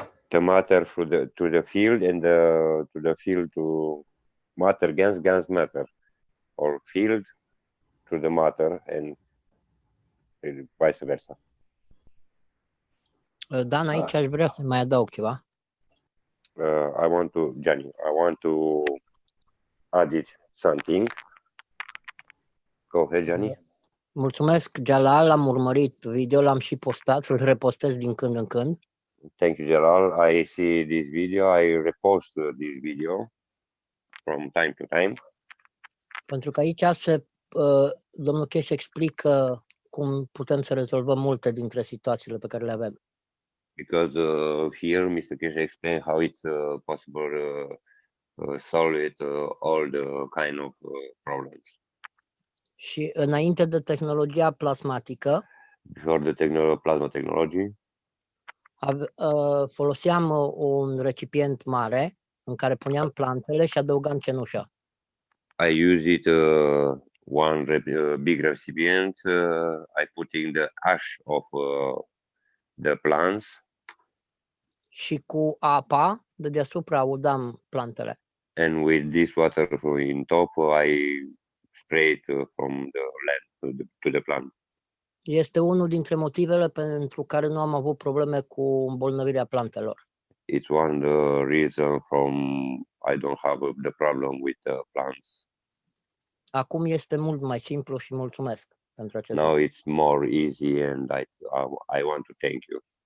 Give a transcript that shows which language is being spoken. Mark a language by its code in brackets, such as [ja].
[en] The matter to the field, and to the field to matter, GANs matter, or field to the matter, and vice versa. [ro] Dan, aici aș vrea să mai adaug ceva. [en] Johnny, I want to add something. Go ahead, Johnny. [ro] Mulțumesc, Jalal, l-am urmărit video, l-am și postat, îl repostez din când în când. [en] Thank you, Jalal. I see this video. I repost this video from time to time. [ro] Pentru că aici domnul Cheș explică cum putem să rezolvăm multe dintre situațiile pe care le avem. [en] Because here Mr. Keshe explained how it's possible solve it, all the kind of problems. [ro] Și înainte de tehnologia plasmatică, [en] Before the plasma technology, [ro] foloseam un recipient mare în care puneam plantele și adăugam cenușă. [en] I use it one big recipient. I put in the ash of the plants. [ro] Și cu apa de deasupra udam plantele. [en] And with this water in top, I spray it from the land to the plant. [ro] Este unul dintre motivele pentru care nu am avut probleme cu îmbolnăvirea plantelor. [en] It's one reason I don't have the problem with the plants. [ro] Acum este mult mai simplu și mulțumesc pentru acest [en] Now [ro] lucru. [en] it's more easy, and I want to thank you.